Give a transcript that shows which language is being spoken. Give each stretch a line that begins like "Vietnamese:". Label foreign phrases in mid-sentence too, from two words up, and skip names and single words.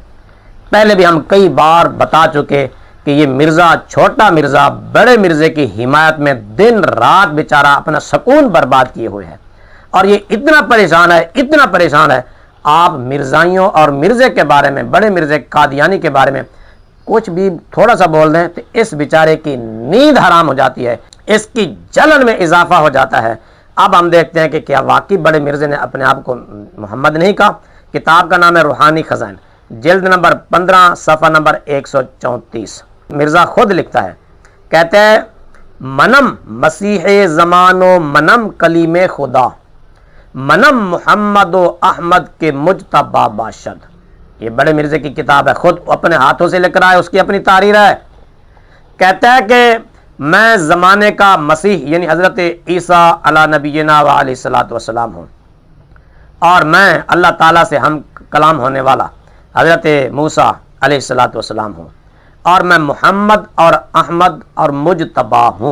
Urdu: پہلے بھی ہم کئی بار بتا چکے کہ یہ مرزا چھوٹا مرزا بڑے مرزے کی حمایت میں دن رات بیچارہ اپنا سکون برباد کیے ہوئے ہے، اور یہ اتنا پریشان ہے آپ مرزائیوں اور مرزے کے بارے میں، بڑے مرزے قادیانی کے بارے میں کچھ بھی تھوڑا سا بول دیں تو اس بیچارے کی نیند حرام ہو جاتی ہے، اس کی جلن میں اضافہ ہو جاتا ہے۔ اب ہم دیکھتے ہیں کہ کیا واقعی بڑے مرزے نے اپنے آپ کو محمد نہیں کہا۔ کتاب کا نام ہے روحانی خزائن، جلد نمبر 15 صفحہ نمبر 134۔ مرزا خود لکھتا ہے، کہتے ہیں
Persian: منم مسیح زمان و منم کلیم خدا، منم محمد و احمد کے مجتبی باشد۔
Urdu: یہ بڑے مرزے کی کتاب ہے، خود اپنے ہاتھوں سے لکھ رہا ہے، اس کی اپنی تحریر ہے۔ کہتا ہے کہ میں زمانے کا مسیح یعنی حضرت عیسیٰ
Arabic: علی نبینا و علیہ الصلوۃ والسلام
Urdu: ہوں، اور میں اللہ تعالیٰ سے ہم کلام ہونے والا حضرت موسیٰ
Arabic: علیہ الصلوۃ والسلام
Urdu: ہوں، اور میں محمد اور احمد اور مجتبی ہوں۔